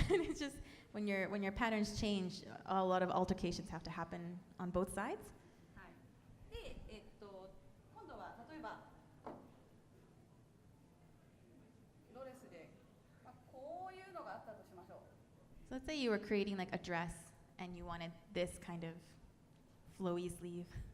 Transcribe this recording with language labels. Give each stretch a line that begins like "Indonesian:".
English: It's just when your patterns change, a lot of altercations have to happen on both sides.
Japanese: はいで今度は例えばドレスで、まあ、こういうのがあったとしましょう
English: So let's say you were creating like a dress and you wanted this kind of flowy sleeve.